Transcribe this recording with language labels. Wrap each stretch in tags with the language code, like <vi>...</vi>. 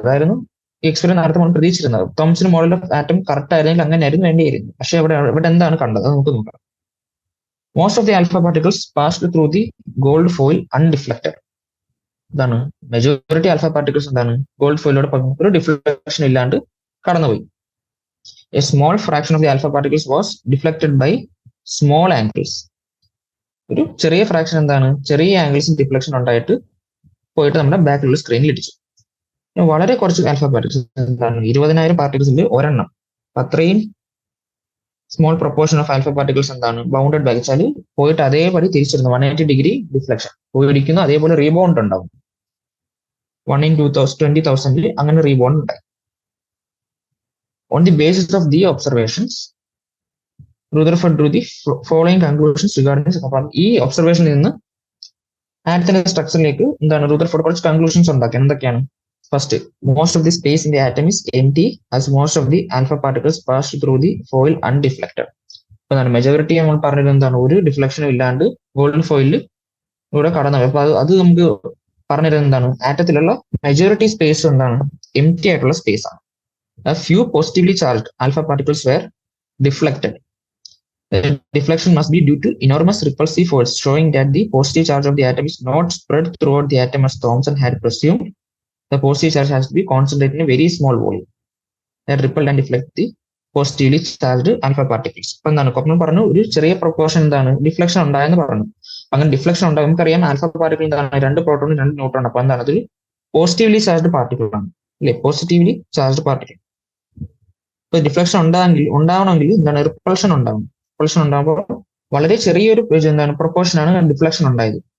<ml>അതായിരുന്നു ഈ എക്സ്പെരിമെന്റ് നടത്തുമ്പോൾ പ്രതീക്ഷിച്ചിരുന്നത്. Thomson model of atom correct ആയിരുന്നെങ്കിൽ അങ്ങനെയായിരുന്നു വേണ്ടിയിരുന്നു. പക്ഷെ ഇവിടെ എന്താണ് കണ്ടത് നമുക്ക് നോക്കാം.</ml> <en>Most of the alpha particles passed through the gold foil undeflected.</en> <ml>എന്താണ്, മെജോറിറ്റി ആൽഫ പാർട്ടിക്കിൾസ് എന്താണ് ഗോൾഡ് ഫോയിലൂടെ ഒരു ഡിഫ്ലക്ഷൻ ഇല്ലാണ്ട് കടന്നുപോയി.</ml> <en>A small fraction of the alpha particles was deflected by small angles.</en> <ml>ഒരു ചെറിയ ഫ്രാക്ഷൻ എന്താണ്, ചെറിയ ആംഗിൾസ് ഡിഫ്ലക്ഷൻ ഉണ്ടായിട്ട് പോയിട്ട് നമ്മുടെ ബാക്കിലുള്ള സ്ക്രീനിൽ ഇടിച്ചു. വളരെ കുറച്ച് ആൽഫ പാർട്ടിക്കിൾസ് എന്താണ്, 20,000 പാർട്ടിക്കിൾസിൽ ഒരെണ്ണം. അത്രയും</ml> <en>small proportion of alpha particles</en> <ml>എന്താണ് ബൗണ്ടഡ് ബാക്ക് വെച്ചാൽ പോയിട്ട് അതേപടി തിരിച്ചിരുന്നു 180 ഡിഗ്രി ഡിഫ്ലക്ഷൻ പോയിരിക്കുന്നു, അതേപോലെ റീബൗണ്ട് ഉണ്ടാവും</ml> <en>1 in 20,000</en> <ml>അങ്ങനെ റീബൗണ്ട് ഉണ്ടായി.</ml> <en>On the basis of the observations Rutherford drew the following conclusions regarding.</en> <ml>അപ്പം ഈ ഒബ്സർവേഷനിൽ നിന്ന് ആറ്റത്തിന്റെ സ്ട്രക്ചറിലേക്ക് എന്താണ് റുദർഫോർഡ് കുറച്ച് കൺക്ലൂഷൻസ് ഉണ്ടാക്കി. എന്തൊക്കെയാണ്?</ml> <en>First, most of the space in the atom is empty as most of the alpha particles pass through the foil undeflected.</en> <ml>അപ്പൊ എന്താണ് majority നമ്മൾ പറഞ്ഞത് എന്താണ് ഒരു ഡിഫ്ലക്ഷനും ഇല്ലാണ്ട് ഗോൾഡൻ ഫോയിലിൽ ഇവിടെ കടന്നു. അപ്പൊ അത് നമുക്ക് പറഞ്ഞിരുന്നത് എന്താണ് ആറ്റത്തിലുള്ള മെജോറിറ്റി സ്പേസ് എന്താണ് എംപ്റ്റി ആയിട്ടുള്ള സ്പേസ് ആണ്.</ml> <en>Few positively charged alpha particles were deflected. Deflection must be due to enormous repulsive force, showing that the positive charge of the atom is not spread throughout the atom as Thomson had presumed. The positive charge has to be concentrated in a very small volume that repel and deflect the</en> <ml>positively charged alpha particles. അപ്പൊ എന്താണ് കൊപ്പൻ പറഞ്ഞു ഒരു ചെറിയ proportion എന്താണ് deflection ഉണ്ടായെന്ന് പറഞ്ഞു. അങ്ങനെ deflection ഉണ്ടാകും നമുക്കറിയാം ആൽഫ പാർട്ടിക്കിൾ എന്താണ് 2 പ്രോട്ടോണും 2 ന്യൂട്രോണും. അപ്പൊ എന്താണ് അതൊരു പോസിറ്റീവ്ലി ചാർജ്ഡ് പാർട്ടിക്കിൾ ആണ് അല്ലെ, പോസിറ്റീവ്ലി ചാർജ്ഡ് പാർട്ടിക്കിൾ. ഇപ്പൊ ഡിഫ്ലക്ഷൻ ഉണ്ടാവണമെങ്കിൽ എന്താണ് റിപ്പൾഷൻ ഉണ്ടാവും. റിപ്പൾഷൻ ഉണ്ടാകുമ്പോൾ വളരെ ചെറിയൊരു എന്താണ് പ്രൊപ്പോർഷൻ ആണ് ഡിഫ്ലക്ഷൻ ഉണ്ടായത്.</ml>